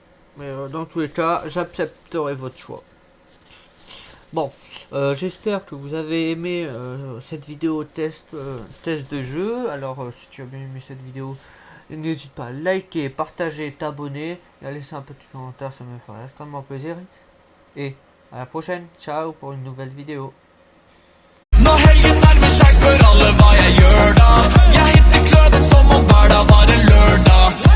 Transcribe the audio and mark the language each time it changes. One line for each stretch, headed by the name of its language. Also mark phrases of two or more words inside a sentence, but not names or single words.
French: Mais dans tous les cas, j'accepterai votre choix. Bon, j'espère que vous avez aimé cette vidéo test de jeu. Alors, si tu as bien aimé cette vidéo, n'hésite pas à liker, partager, t'abonner et à laisser un petit commentaire, ça me ferait extrêmement plaisir. Et à la prochaine, ciao pour une nouvelle vidéo.
Norwegian: Når helgen nærmer seg, spør alle hva jeg gjør da. Jeg hitter kløden som om hverdag var en lørdag.